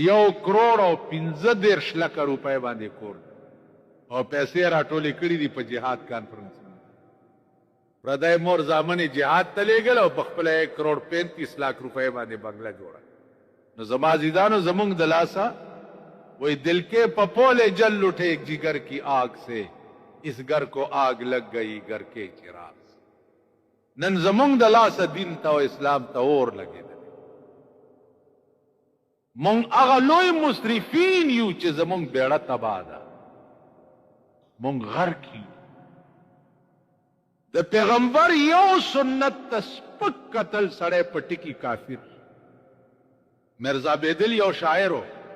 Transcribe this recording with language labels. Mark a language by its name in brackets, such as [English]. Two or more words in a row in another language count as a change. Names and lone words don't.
[Pashto] 1 کروڑ او 15 لکه روپۍ باندې کور او پیسې راټولې کړي دي په جهاد کانفرنس پردی مور زامن جهاد ته لېږل او په خپله 1 کروڑ 35 लाख روپۍ باندې بنګله جوړه نو زما عزیزانو زمونږ د لاسه [Urdu] وہی دل کے پپولے جل اٹھے جگر کی آگ سے اس گھر کو آگ لگ گئی گھر کے چراغ [Pashto] نن زمونږ د لاسه دین ته او اسلام ته اور لګېدلی مونږ هغه لوی مسرفین یو چې زمونږ بیړه تباه ده مونږ غرق یو د پیغمبر یو سنت ته سپک کتل سړی په ټکي کافر مرزا بیدل یو شاعر و